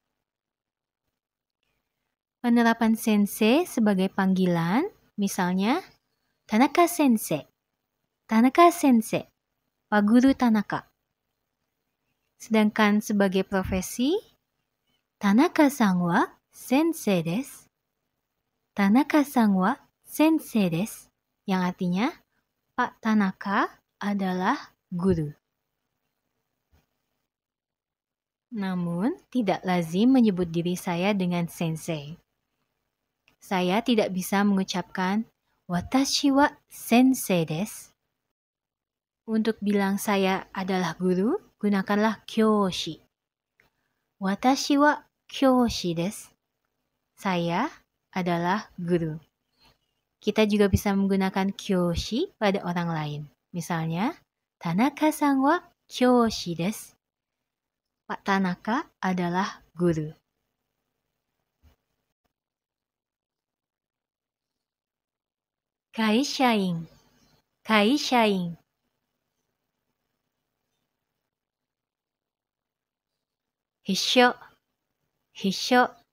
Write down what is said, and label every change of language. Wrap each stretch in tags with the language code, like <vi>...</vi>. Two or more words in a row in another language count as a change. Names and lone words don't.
<id>Penerapan sensei sebagai panggilan, misalnya</id> <ja>田中先生、田中先生,</ja> <id>Pak Guru Tanaka. Sedangkan sebagai profesi,</id> <ja>田中さんは先生です、田中さんは先生です,</ja> <id>yang artinya Pak Tanaka adalah guru. Namun, tidak lazim menyebut diri saya dengan sensei. Saya tidak bisa mengucapkan</id> <ja>私は先生です.</ja> <id>Untuk bilang saya adalah guru, gunakanlah kyoshi.</id> <ja>私は教師です.</ja> <id>Saya adalah guru. Kita juga bisa menggunakan kyoshi pada orang lain. Misalnya,</id> <ja>田中さんは教師です.</ja> <id>Pak Tanaka adalah guru.</id> <ja>会社員、会社員. 必勝、必勝.</ja>